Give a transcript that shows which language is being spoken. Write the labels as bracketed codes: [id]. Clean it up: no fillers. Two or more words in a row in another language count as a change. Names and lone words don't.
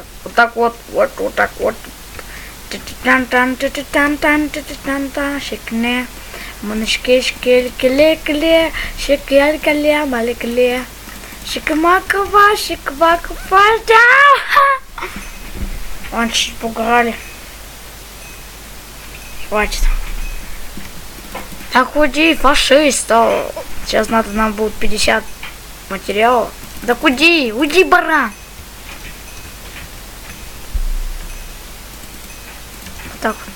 [ru] Вот так вот так вот. Шикне. Монышке шкеле-келе-келе. Шекель-келе, мале-келе. Шикмакова, шиквакова, да! Вон чуть пугали. Хватит. Так уйди, фашист. Сейчас надо нам будет 50 материалов. Так уйди, баран. Так.